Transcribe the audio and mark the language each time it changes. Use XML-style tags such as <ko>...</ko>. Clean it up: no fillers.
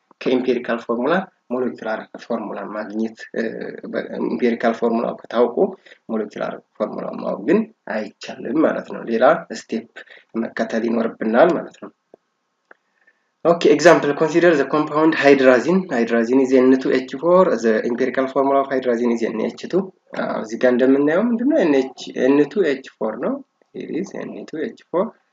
<am>ከኢምፒሪካል ፎርሙላ ሞለኪውላር ፎርሙላ ማግኘት ኢምፒሪካል ፎርሙላ ከታወቁ ሞለኪውላር ፎርሙላ ማወቅ ግን አይቻልም ማለት ነው። ሌላ ስቴፕ መከተል ይኖርብናል ማለት ነው። Okay, example, consider the compound hydrazine.</am> <en>Hydrazine is N2H4. The empirical formula of hydrazine is NH2.</en> <am>እዚህ ጋር እንደምናየው ምንድነው N2H4 ነው። Here is N2H4.</am>